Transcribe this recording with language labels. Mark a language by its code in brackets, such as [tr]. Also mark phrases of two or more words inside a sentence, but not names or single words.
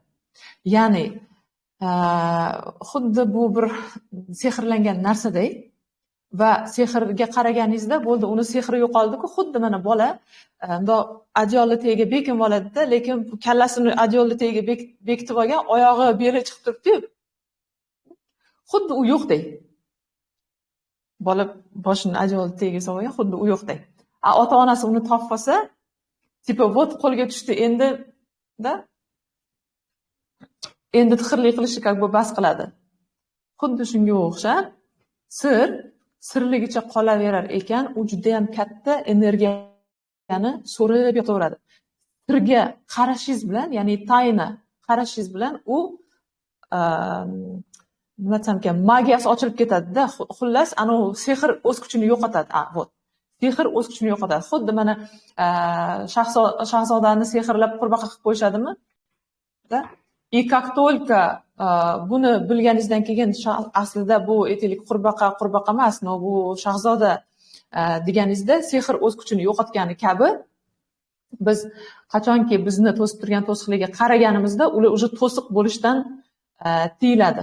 [uz] Ya'ni xuddi bu bir sehrlangan narsaday va sehrga qaraganingizda bo'ldi, uni sehri yo'qoldi-ku, xuddi mana bola bundoq adyolni tagiga bekinib oladi-da, lekin kallasini adyolni tagiga bekitib olgan, oyog'i beli chiqib turibdi. Xuddi u yo'qday. Bola boshini adyolni tagiga solgan, xuddi u yo'qday. Ota-onasi uni topib olsa, [ru] типа вот [uz] qo'lga tushdi, endi tixirlik qilishni [ru] как бы [uz] bas qiladi. Xuddi shunga o'xshab, sirligicha qolaverar ekan, u juda ham katta energiyani so'rib yotaveradi. Sirga qarashingiz bilan, ya'ni tayna qarashingiz bilan u nima desam ekan, magiyasi ochilib ketadi-da. Xullas, ana u sehr o'z kuchini yo'qotadi. [ru] Вот. [uz] Sehr o'z kuchini yo'qotadi. Xuddi mana shahzodani sehrlab qurbaqa qilib qo'yishadimi? [ru] И как только [uz] buni bilganingizdan keyin aslida bu aytaylik qurbaqa emas, no bu shahzoda deganingizda sehr o'z kuchini yo'qotgani kabi biz qachonki bizni to'sib turgan to'siqlarga qaraganimizda ular уже to'siq bo'lishdan tiyiladi.